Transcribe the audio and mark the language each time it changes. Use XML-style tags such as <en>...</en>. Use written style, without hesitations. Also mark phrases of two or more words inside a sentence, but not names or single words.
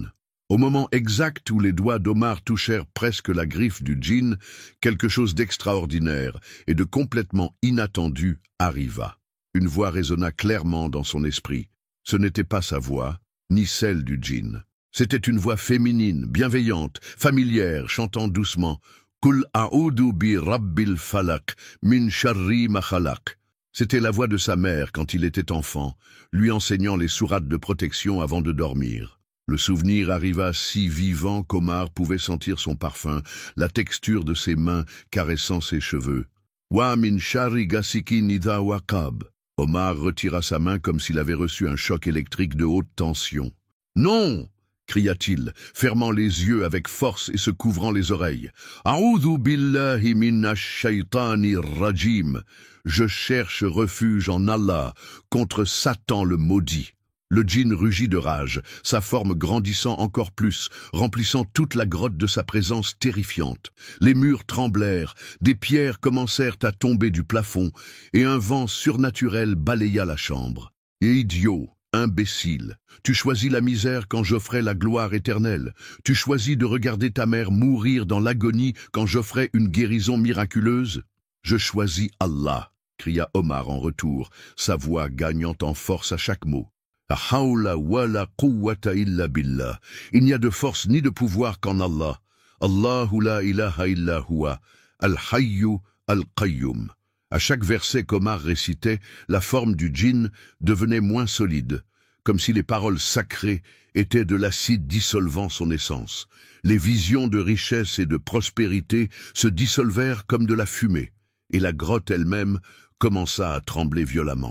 <fr>Au moment exact où les doigts d'Omar touchèrent presque la griffe du djinn, quelque chose d'extraordinaire et de complètement inattendu arriva. Une voix résonna clairement dans son esprit. Ce n'était pas sa voix, ni celle du djinn. C'était une voix féminine, bienveillante, familière, chantant doucement «</fr> <ar>قل أعوذ برب الفلق من شر ما خلق ».</ar> <fr>C'était la voix de sa mère quand il était enfant, lui enseignant les sourates de protection avant de dormir. Le souvenir arriva si vivant qu'Omar pouvait sentir son parfum, la texture de ses mains caressant ses cheveux. «</fr> <ar>ومن شر غاسق إذا وقب ».</ar> <fr>Omar retira sa main comme s'il avait reçu un choc électrique de haute tension. « Non !» cria-t-il, fermant les yeux avec force et se couvrant les oreilles. «</fr> <ar>أعوذ بالله من الشيطان الرجيم</ar> <fr>» Je cherche refuge en Allah contre Satan le maudit. Le djinn rugit de rage, sa forme grandissant encore plus, remplissant toute la grotte de sa présence terrifiante. Les murs tremblèrent, des pierres commencèrent à tomber du plafond, et un vent surnaturel balaya la chambre. « Idiot, imbécile, tu choisis la misère quand j'offrais la gloire éternelle. Tu choisis de regarder ta mère mourir dans l'agonie quand j'offrais une guérison miraculeuse. Je choisis Allah, cria Omar en retour, sa voix gagnant en force à chaque mot.</fr> <ar>لا حول ولا قوة إلا بالله.</ar> <fr>Il n'y a de force ni de pouvoir qu'en Allah.</fr> <ar>الله لا إله إلا هو الحي القيوم.</ar> <fr>À chaque verset qu'Omar récitait, la forme du djinn devenait moins solide, comme si les paroles sacrées étaient de l'acide dissolvant son essence. Les visions de richesse et de prospérité se dissolvèrent comme de la fumée, et la grotte elle-même commença à trembler violemment.</fr>